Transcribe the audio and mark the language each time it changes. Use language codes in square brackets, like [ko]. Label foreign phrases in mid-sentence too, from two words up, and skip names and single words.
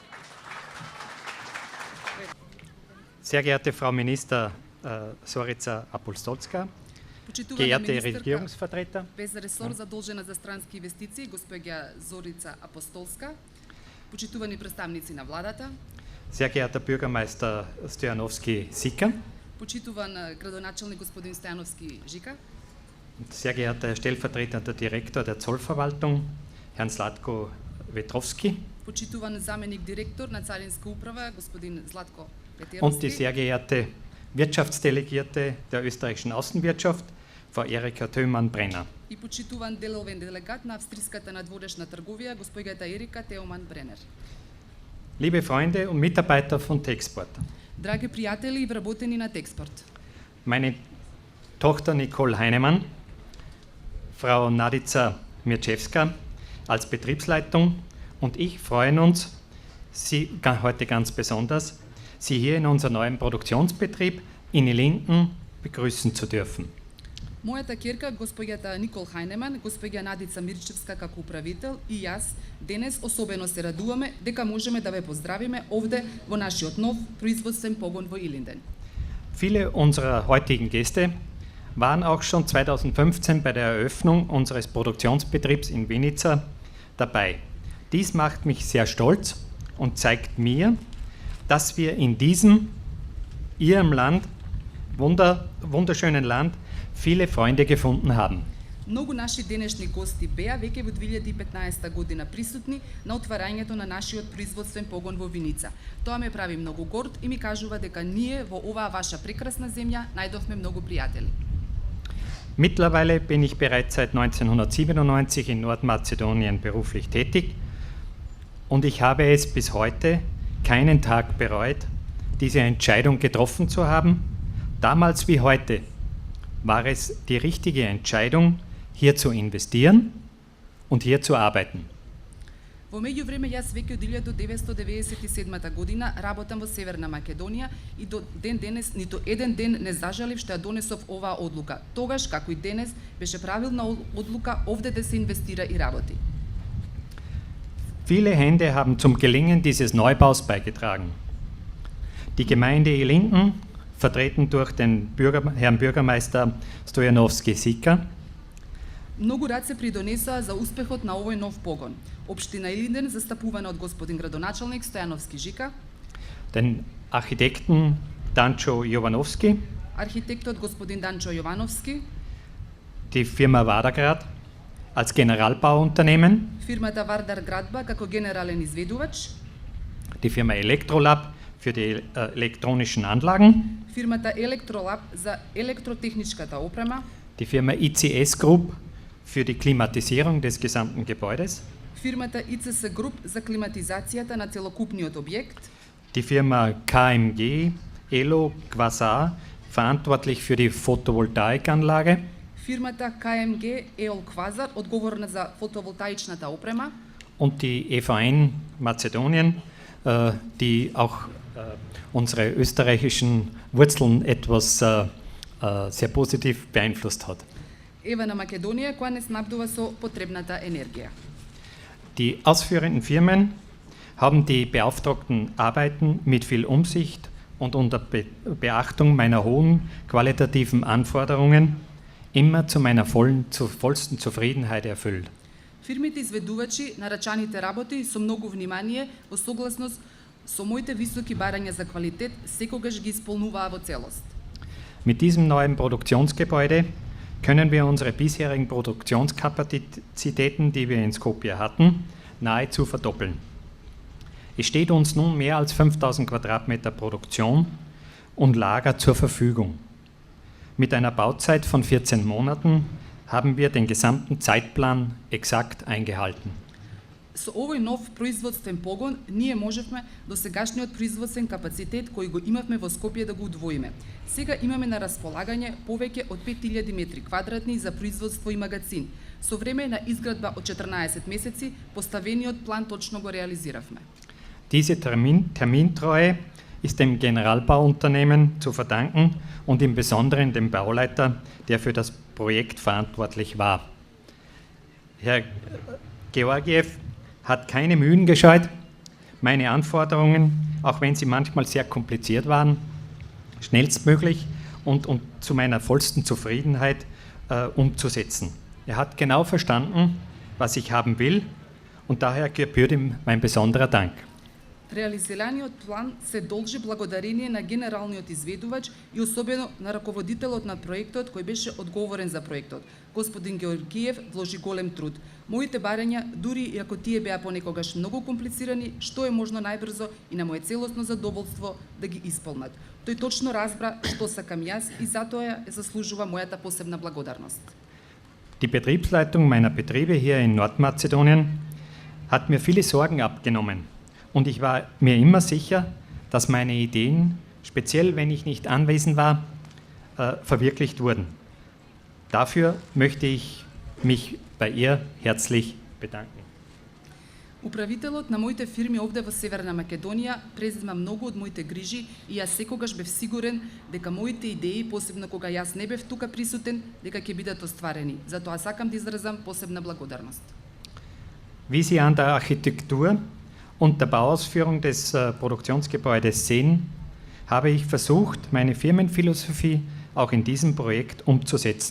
[de] Sehr geehrte Frau Minister Zorica Apostolska, geehrte Regierungsvertreter, [mk] без ресор задолжена за странски инвестиции, госпоѓа Зорица Апостолска, почитувани представници на владата, [de] sehr geehrter Bürgermeister Stojanovski-Sika, [mk] почитуван градоначалник господин Стојановски Жика, [de] sehr geehrter stellvertretender Direktor der Zollverwaltung, Herrn Zlatko Vetrovski, [mk] почитуван заменик директор на Царинска управа, господин Златко [de] und die [mk] Петеровски, [de] sehr geehrte Wirtschaftsdelegierte der österreichischen Außenwirtschaft, Frau Erika Thömann-Brenner. [mk] и почитуван деловен делегат на австриската надворешна трговија, госпоѓата Ерика Теоман Бренер. [de] Liebe Freunde und Mitarbeiter von Techsport, [mk] Драги пријатели и вработени на Техспорт. [de] Meine Tochter Nicole Heinemann, Frau Nadica Mirczewska als Betriebsleitung und ich freuen uns, Sie heute ganz besonders, Sie hier in unserem neuen Produktionsbetrieb in Linden begrüßen zu dürfen. [mk] Мојата ќерка, госпоѓата Никол Хајнеман, госпоѓа Надица Мирчевска како управител и јас денес особено се радуваме дека можеме да ве поздравиме овде во нашиот нов производствен погон во Илинден. [de] Viele unserer heutigen Gäste waren auch schon 2015 bei der Eröffnung unseres Produktionsbetriebs in Vinica dabei. Dies macht mich sehr stolz und zeigt mir, dass wir in diesem, Ihrem Land, wunderschönen Land, viele Freunde gefunden haben. [mk] Многу наши денешни гости беа веќе во 2015 година присутни на отварањето на нашиот производствен погон во Виница. Тоа ме прави многу горд и ми кажува дека ние во оваа ваша прекрасна земја најдовме многу пријатели. [de] Mittlerweile bin ich bereits seit 1997 in Nordmazedonien beruflich tätig und ich habe es bis heute keinen Tag bereut, diese Entscheidung getroffen zu haben. Damals wie heute war es die richtige Entscheidung, hier zu investieren und hier zu arbeiten. [mk] Во меѓувреме јас веќе од 1997 година работам во Северна Македонија и до ден денес ниту еден ден не зажалив што ја донесов оваа одлука. Тогаш, како и денес, беше правилна одлука овде да се инвестира и работи. [de] Viele Hände haben zum Gelingen dieses Neubaus beigetragen. Die Gemeinde Ilinden, vertreten durch den Herrn Bürgermeister Stojanovski-Sika. [mk] Многу раце придонесоа за успехот на овој нов погон. Општина Илинден, застапувана од господин градоначалник Стојановски Жика, [de] Den Architekten Dancho Jovanovski, [mk] архитектот господин Данчо Јовановски, [de] die Firma Wadergrad als Generalbauunternehmen, [mk] фирмата Вардар Градба како генерален изведувач, [de] die Firma Electrolab für die elektronischen Anlagen, [mk] фирмата Electrolab за електротехничката опрема, [de] die Firma ICS Group für die Klimatisierung des gesamten Gebäudes, [mk] фирмата ICS Group за климатизацијата на целокупниот објект, [de] die Firma KMG Elo Quasar, verantwortlich für die Photovoltaikanlage, [mk] фирмата KMG EOL Quasar, одговорна за фотоволтаичната опрема, [de] und die EVN Mazedonien, die auch unsere österreichischen Wurzeln etwas sehr positiv beeinflusst hat. [mk] Ева на Македонија, која не снабдува со потребната енергија. [de] Die ausführenden Firmen haben die beauftragten Arbeiten mit viel Umsicht und unter Beachtung meiner hohen qualitativen Anforderungen immer zu meiner vollsten Zufriedenheit erfüllt. [mk] Фирмите изведувачи на рачаните работи со многу внимание во согласност со моите високи барања за квалитет секогаш ги исполнуваа во целост. [de] Mit diesem neuen Produktionsgebäude können wir unsere bisherigen Produktionskapazitäten, die wir in Skopje hatten, nahezu verdoppeln. Es steht uns nun mehr als 5000 Quadratmeter Produktion und Lager zur Verfügung. Mit einer Bauzeit von 14 Monaten haben wir den gesamten Zeitplan exakt eingehalten. [mk] Со овој нов производствен погон ние можевме досегашниот производствен капацитет кој го имавме во Скопје да го удвоиме. Сега имаме на располагање повеќе од 5000 метри квадратни за производство и магазин. Со време на изградба од 14 месеци, поставениот план точно го реализиравме. [de] Diese Termintreue ist dem Generalbauunternehmen zu verdanken und im Besonderen dem Bauleiter, der für das Projekt verantwortlich war. Herr Georgiev hat keine Mühen gescheut, meine Anforderungen, auch wenn sie manchmal sehr kompliziert waren, schnellstmöglich und zu meiner vollsten Zufriedenheit umzusetzen. Er hat genau verstanden, was ich haben will und daher gebührt ihm mein besonderer Dank. [mk] Реализираниот план се должи благодарение на генералниот изведувач и особено на раководителот на проектот кој беше одговорен за проектот. Господин Георгиев вложи голем труд. Моите барања, дури и ако тие беа понекогаш многу комплицирани, што е можно најбрзо и на мое целосно задоволство да ги исполнат. Тој точно разбра што сакам јас и затоа ја заслужува мојата посебна благодарност. [de] Die Betriebsleitung meiner Betriebe hier in Nordmazedonien hat mir viele Sorgen abgenommen. Und ich war mir immer sicher, dass meine Ideen speziell wenn ich nicht anwesend war, verwirklicht wurden. Dafür möchte ich mich bei ihr herzlich bedanken. [mk] Управителот на моите фирми овде во Северна Македонија презема многу од моите грижи и јас секогаш бев сигурен дека моите идеи, посебно кога јас не бев тука присутен, дека ќе бидат остварени. Затоа сакам да изразам посебна благодарност. [de] Wie Sie an der Architektur und der Bauausführung des Produktionsgebäudes sehen, habe ich versucht, meine Firmenphilosophie auch in diesem Projekt umzusetzen.